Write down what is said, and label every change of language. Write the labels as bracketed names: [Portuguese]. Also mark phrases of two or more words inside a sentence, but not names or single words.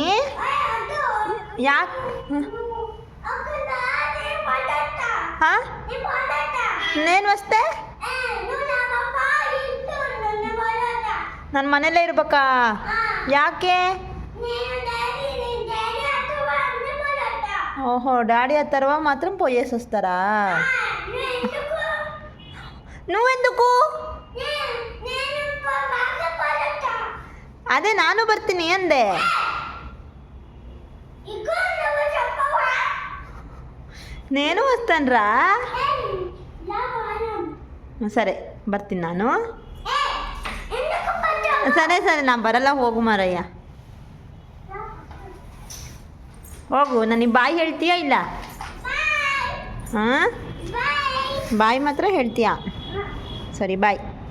[Kannada] ಯಾಕೆ? ಹಾಂ, ಇನ್ನೇನು ವಸ್ತೆ? ನನ್ನ ಮನೇಲೇ ಇರ್ಬೇಕಾ? ಯಾಕೆ? ಓಹೋ, [Telugu] డాడీ ಅಥರ್ವ మాత్రం పోయేసి వస్తారా? నువ్వెందుకు? [Kannada] అదే ನಾನು ಬರ್ತೀನಿ ಅಂದೆ. [Telugu] నేను వస్తానురా. [Kannada] ಸರಿ ಬರ್ತೀನಿ ನಾನು. ಸರಿ ನಾನು ಬರಲ್ಲ, ಹೋಗು ಮಾರಯ್ಯ, ಹೋಗು. ನನಗೆ ಬಾಯ್ ಹೇಳ್ತೀಯಾ ಇಲ್ಲ? ಹಾಂ, ಬಾಯ್ ಮಾತ್ರ ಹೇಳ್ತೀಯಾ? ಸರಿ, ಬಾಯ್.